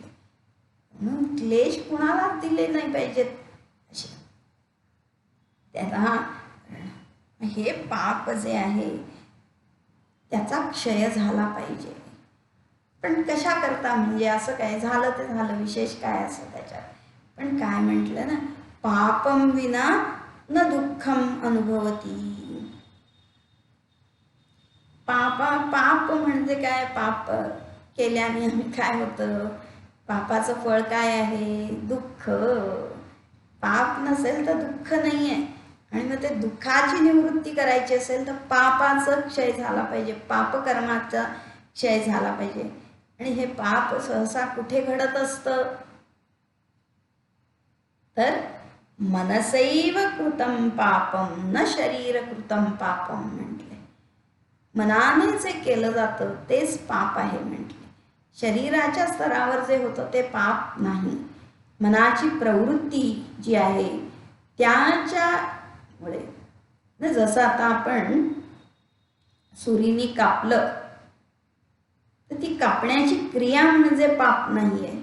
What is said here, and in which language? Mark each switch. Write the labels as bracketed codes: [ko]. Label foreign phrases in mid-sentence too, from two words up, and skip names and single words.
[mr] म्हणून क्लेश कुणाला दिले नाही पाहिजेत असे. त्याला हे पाप जे आहे त्याचा क्षय झाला पाहिजे. पण कशा करता? म्हणजे असं काय झालं ते झालं, विशेष काय असं त्याच्यात? पण काय म्हटलं ना, [sa] पापम विना न दुःखम अनुभवती. [mr] पाप म्हणजे काय? पाप केल्याने आम्ही काय होतं? पापाचं फळ काय आहे? दुःख. पाप नसेल तर दुःख नाही आहे. आणि मग ते दुःखाची निवृत्ती करायची असेल तर पापाचा क्षय झाला पाहिजे, पापकर्माचा क्षय झाला पाहिजे. आणि हे पाप सहसा कुठे घडत असतं? [sa] तर मनसैव कृतं पापम न शरीर कृतं पापम म्हटले. [mr] मनाने जे केलं जातं तेच पाप आहे म्हटले. शरीराच्या स्तरावर जे होतं ते पाप नाही. मनाची प्रवृत्ती जी आहे त्याच्यामुळे, जसं आता आपण सुरीने कापलं तर ती कापण्याची क्रिया म्हणजे पाप नाही आहे.